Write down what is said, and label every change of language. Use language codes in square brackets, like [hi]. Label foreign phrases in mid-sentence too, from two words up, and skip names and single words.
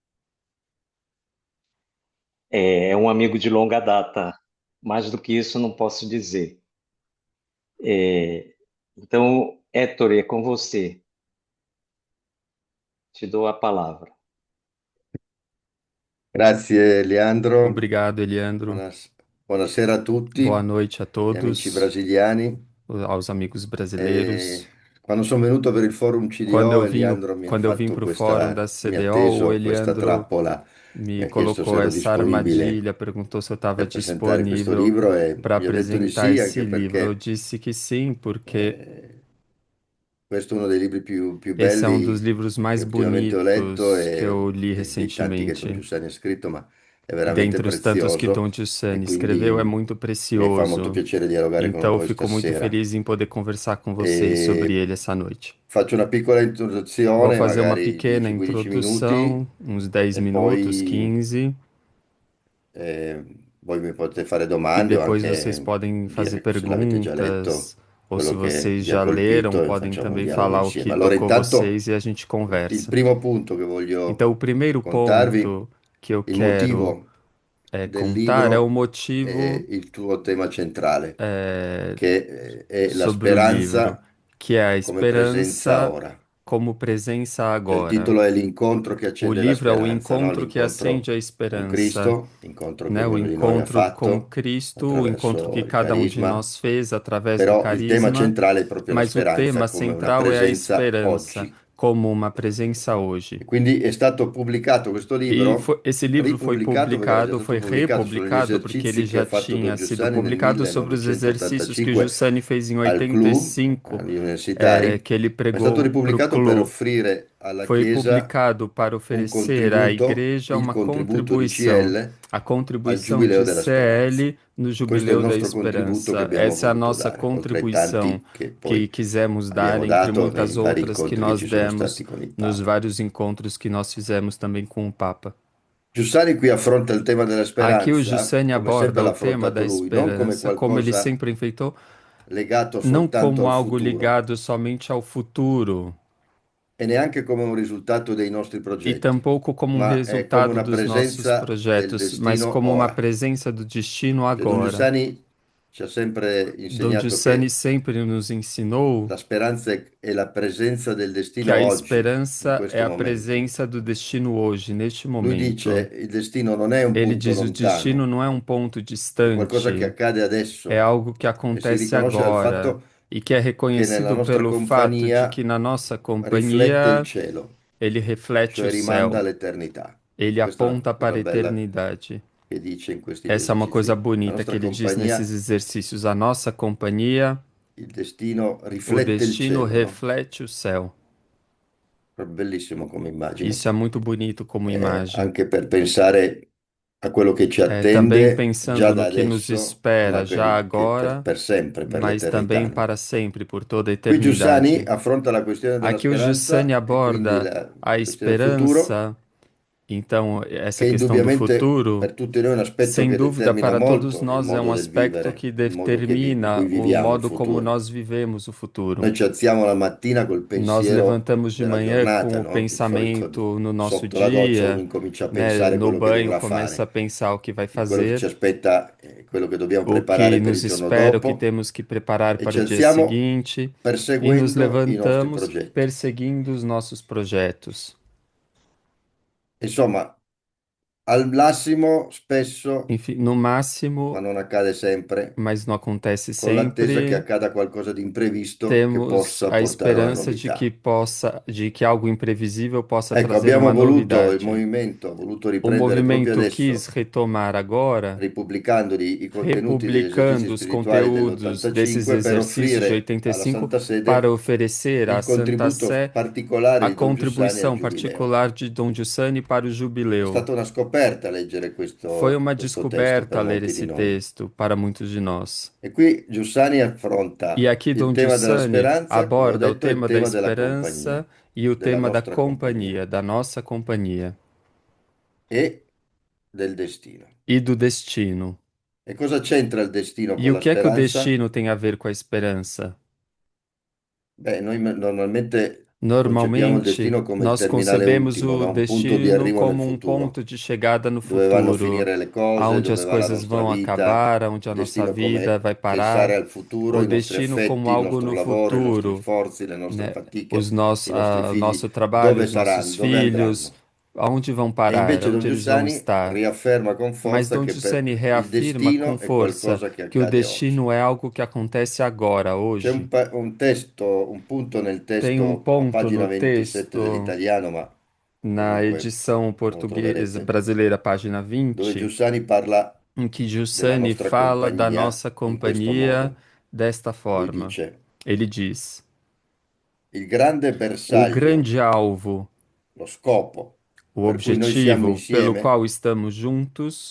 [pt] É um amigo de longa data. Mais do que isso, não posso dizer. É, então, Héctor, é com você. Te dou a palavra. [it] Grazie Leandro, [pt] Obrigado, Eliandro. [it] Buonas- buonasera a [pt] Boa [it] tutti [pt] noite a [it] gli amici [pt] todos, [it] brasiliani. [pt] aos amigos [it] E [pt] brasileiros. [it] quando sono venuto per il forum CDO, Leandro mi ha [pt] Quando eu vim [it] fatto [pt] para o fórum da [it] mi ha [pt] CDO, o [it] teso questa [pt] Eliandro [it] trappola, mi [pt] me [it] ha chiesto se [pt] colocou [it] ero [pt] essa [it] disponibile [pt] armadilha, perguntou se eu estava [it] per presentare questo [pt] disponível [it] libro e [pt] para [it] gli ho detto di [pt] apresentar [it] sì, [pt] esse [it] anche [pt] livro. Eu [it] perché [pt] disse que sim, porque [it] eh, questo è uno dei libri più [pt] esse é um dos [it] belli [pt] livros [it] che [pt] mais [it] ultimamente ho letto [pt] bonitos que eu [it] e li dei tanti che Don [pt] recentemente. [it] Giussani ha scritto, ma è veramente [pt] Dentre os tantos que [it] prezioso [pt] Dom [it] e [pt] Giussani escreveu, é [it] quindi [pt] muito [it] mi fa molto [pt] precioso. [it] piacere dialogare con [pt] Então, eu [it] voi [pt] fico muito [it] stasera. [pt] feliz em poder conversar com vocês sobre [it] E [pt] ele essa noite. [it] faccio una piccola [pt] Vou [it] introduzione, [pt] fazer uma [it] magari [pt] pequena [it] 10-15 minuti, [pt] introdução, uns 10 [it] e [pt] minutos, [it] poi [pt] 15, [it] eh, voi mi potete fare [pt] e [it] domande o [pt] depois vocês [it] anche [pt] podem fazer [it] dire se l'avete già letto, [pt] perguntas, ou se [it] quello che [pt] vocês [it] vi ha [pt] já leram, [it] colpito e [pt] podem [it] facciamo un [pt] também [it] dialogo [pt] falar o que [it] insieme. Allora, [pt] tocou [it] intanto, [pt] vocês e a gente [it] il [pt] conversa. [it] primo punto che voglio [pt] Então, o primeiro [it] contarvi, [pt] ponto que eu [it] il [pt] quero [it] motivo del [pt] contar é o [it] libro [pt] motivo [it] e il tuo tema centrale, che è la [pt] sobre o livro, [it] speranza [pt] que é a [it] come presenza [pt] esperança [it] ora. [pt] como presença [it] Cioè, il [pt] agora. [it] titolo è L'incontro che [pt] O [it] accende la [pt] livro é o [it] speranza, no? [pt] encontro que acende [it] L'incontro [pt] a [it] con [pt] esperança, [it] Cristo, l'incontro che [pt] né? O [it] ognuno di noi ha [pt] encontro com [it] fatto [pt] Cristo, o encontro que [it] attraverso il [pt] cada um de [it] carisma, [pt] nós fez através do [it] però il tema [pt] carisma, [it] centrale è proprio la [pt] mas o [it] speranza [pt] tema [it] come una [pt] central é a [it] presenza [pt] esperança, [it] oggi. [pt] como uma presença hoje. [it] E quindi è stato pubblicato questo libro, [pt] Esse livro foi [it] ripubblicato perché era già [pt] publicado, [it] stato [pt] foi [it] pubblicato sugli [pt] republicado, porque ele [it] esercizi che [pt] já [it] ha fatto Don [pt] tinha sido [it] Giussani nel [pt] publicado sobre os exercícios que [it] 1985 [pt] Jussani fez em [it] al CLU, [pt] 85, [it] agli universitari, [pt] que ele [it] ma è stato [pt] pregou para o [it] ripubblicato per [pt] CLU. [it] offrire alla [pt] Foi [it] Chiesa [pt] publicado para [it] un [pt] oferecer à [it] contributo, [pt] Igreja [it] il [pt] uma [it] contributo di [pt] contribuição, [it] CL [pt] a [it] al [pt] contribuição [it] Giubileo [pt] de [it] della Speranza. [pt] CL no [it] Questo è il [pt] Jubileu da [it] nostro contributo che [pt] Esperança. [it] abbiamo [pt] Essa é a [it] voluto [pt] nossa [it] dare, oltre ai [pt] contribuição [it] tanti che [pt] que [it] poi [pt] quisemos dar, [it] abbiamo [pt] entre [it] dato [pt] muitas [it] nei vari [pt] outras que [it] incontri che [pt] nós [it] ci sono stati [pt] demos [it] con il [pt] nos [it] Papa. [pt] vários encontros que nós fizemos também com o Papa. [it] Giussani qui affronta il tema della [pt] Aqui o [it] speranza, [pt] Giussani [it] come sempre [pt] aborda [it] l'ha [pt] o tema da [it] affrontato lui, non come [pt] esperança, como ele [it] qualcosa [pt] sempre enfeitou, [it] legato [pt] não [it] soltanto [pt] como [it] al [pt] algo [it] futuro [pt] ligado somente ao futuro, [it] e neanche come un risultato dei nostri [pt] e [it] progetti, [pt] tampouco como um [it] ma è come [pt] resultado [it] una [pt] dos nossos [it] presenza del [pt] projetos, mas [it] destino [pt] como uma [it] ora. [pt] presença do destino [it] Cioè, Don [pt] agora. [it] Giussani ci ha sempre [pt] Don [it] insegnato [pt] Giussani [it] che [pt] sempre nos ensinou [it] la speranza è la presenza del [pt] que [it] destino [pt] a [it] oggi, in [pt] esperança é [it] questo [pt] a [it] momento. [pt] presença do destino hoje, neste [it] Lui dice [pt] momento. [it] il destino non è un [pt] Ele [it] punto [pt] diz: o destino [it] lontano, [pt] não é um ponto [it] è qualcosa che [pt] distante, [it] accade [pt] é [it] adesso [pt] algo que [it] e si [pt] acontece [it] riconosce dal [pt] agora [it] fatto [pt] e que é [it] che nella [pt] reconhecido [it] nostra [pt] pelo fato de que [it] compagnia [pt] na nossa [it] riflette il [pt] companhia [it] cielo, [pt] ele reflete o [it] cioè rimanda [pt] céu, [it] all'eternità. [pt] ele [it] Questa è una [pt] aponta [it] cosa [pt] para a [it] bella [pt] eternidade. [it] che dice in questi due [pt] Essa é uma coisa [it] esercizi. La [pt] bonita que [it] nostra [pt] ele diz nesses [it] compagnia, [pt] exercícios. A nossa companhia, [it] il destino [pt] o [it] riflette il [pt] destino [it] cielo, no? [pt] reflete o céu. [it] È bellissimo come immagine. [pt] Isso é muito bonito como imagem. [it] Anche per pensare a quello che ci [pt] Também [it] attende già [pt] pensando no [it] da [pt] que nos [it] adesso, [pt] espera [it] ma [pt] já agora, [it] per sempre, per [pt] mas também [it] l'eternità, no? [pt] para sempre, por toda a [it] Qui Giussani [pt] eternidade. [it] affronta la questione della [pt] Aqui o Giussani [it] speranza e quindi [pt] aborda [it] la [pt] a [it] questione del futuro, [pt] esperança, então, essa [it] che [pt] questão do [it] indubbiamente [pt] futuro. [it] per tutti noi è un aspetto [pt] Sem [it] che [pt] dúvida, [it] determina [pt] para todos [it] molto il [pt] nós é um [it] modo del [pt] aspecto [it] vivere, [pt] que [it] il modo in [pt] determina [it] cui [pt] o [it] viviamo il [pt] modo como [it] futuro. [pt] nós vivemos o futuro. [it] Noi ci alziamo la mattina col [pt] Nós [it] pensiero [pt] levantamos de [it] della [pt] manhã [it] giornata, [pt] com o [it] no? Di solito [pt] pensamento no nosso [it] sotto la doccia uno [pt] dia, [it] incomincia a [pt] né? [it] pensare [pt] No [it] quello che [pt] banho [it] dovrà [pt] começa a [it] fare, [pt] pensar o que vai [it] di quello che ci [pt] fazer, [it] aspetta, quello che dobbiamo [pt] o que [it] preparare per il [pt] nos [it] giorno [pt] espera, o que [it] dopo [pt] temos que preparar [it] e [pt] para [it] ci [pt] o dia [it] alziamo [pt] seguinte, e nos [it] perseguendo i nostri [pt] levantamos [it] progetti. [pt] perseguindo os nossos projetos. [it] Insomma, Al massimo, spesso, [pt] Enfim, no [it] ma [pt] máximo, [it] non accade sempre, [pt] mas não acontece [it] con l'attesa che [pt] sempre, [it] accada qualcosa di imprevisto che [pt] temos [it] possa [pt] a [it] portare una [pt] esperança de que [it] novità. [pt] possa, de que algo imprevisível possa [it] Ecco, [pt] trazer [it] abbiamo [pt] uma [it] voluto, il [pt] novidade. [it] movimento ha voluto [pt] O [it] riprendere proprio [pt] movimento quis [it] adesso, [pt] retomar agora, [it] ripubblicando i contenuti degli esercizi [pt] republicando os [it] spirituali [pt] conteúdos desses [it] dell'85 per [pt] exercícios de [it] offrire alla [pt] 85 [it] Santa [pt] para [it] Sede [pt] oferecer à [it] il [pt] Santa [it] contributo [pt] Sé [it] particolare [pt] a [it] di Don Giussani al [pt] contribuição [it] Giubileo. [pt] particular de Dom Giussani para o [it] È [pt] jubileu. [it] stata una scoperta leggere [pt] Foi uma [it] questo testo [pt] descoberta [it] per [pt] ler [it] molti di [pt] esse [it] noi. [pt] texto para muitos de nós. [it] E qui Giussani [pt] E [it] affronta [pt] aqui [it] il [pt] Dom [it] tema della [pt] Giussani [it] speranza, come ho [pt] aborda o [it] detto, e il [pt] tema da [it] tema della compagnia, [pt] esperança e o [it] della [pt] tema da [it] nostra compagnia [pt] companhia, da nossa companhia [it] e del destino. [pt] e do destino. [it] E cosa c'entra il destino [pt] E [it] con [pt] o [it] la [pt] que é que o [it] speranza? [pt] destino tem a ver com a esperança? [it] Beh, noi normalmente concepiamo il [pt] Normalmente, [it] destino come il [pt] nós [it] terminale [pt] concebemos [it] ultimo, [pt] o [it] no? Un punto di [pt] destino [it] arrivo nel [pt] como um [it] futuro, [pt] ponto de chegada no [it] dove vanno a [pt] futuro, [it] finire le cose, [pt] aonde [it] dove [pt] as [it] va la [pt] coisas [it] nostra [pt] vão [it] vita, [pt] acabar, aonde [it] il [pt] a nossa [it] destino [pt] vida [it] come [pt] vai [it] pensare [pt] parar, [it] al futuro, [pt] o [it] i nostri [pt] destino como [it] affetti, il [pt] algo [it] nostro [pt] no [it] lavoro, i nostri [pt] futuro, [it] sforzi, le nostre [pt] né? [it] fatiche, [pt] Os nossos, [it] i nostri figli, [pt] nosso trabalho, [it] dove [pt] os nossos [it] saranno, dove [pt] filhos, [it] andranno. [pt] aonde vão [it] E [pt] parar, [it] invece Don [pt] aonde eles vão [it] Giussani [pt] estar. [it] riafferma con [pt] Mas [it] forza [pt] Dom [it] che [pt] Giussani [it] il [pt] reafirma com [it] destino è [pt] força [it] qualcosa che [pt] que o [it] accade oggi. [pt] destino é algo que acontece agora, [it] C'è [pt] hoje. [it] un testo, un punto nel [pt] Tem um [it] testo a [pt] ponto [it] pagina [pt] no [it] 27 [pt] texto, [it] dell'italiano, ma [pt] na [it] comunque [pt] edição [it] lo [pt] portuguesa [it] troverete, [pt] brasileira, página [it] dove [pt] 20, [it] Giussani parla [pt] em que [it] della [pt] Giussani [it] nostra [pt] fala da [it] compagnia [pt] nossa [it] in questo [pt] companhia [it] modo. [pt] desta [it] Lui [pt] forma. [it] dice, [pt] Ele diz: [it] il grande [pt] o [it] bersaglio, [pt] grande alvo, [it] lo scopo [pt] o [it] per cui noi siamo [pt] objetivo pelo [it] insieme, [pt] qual estamos juntos,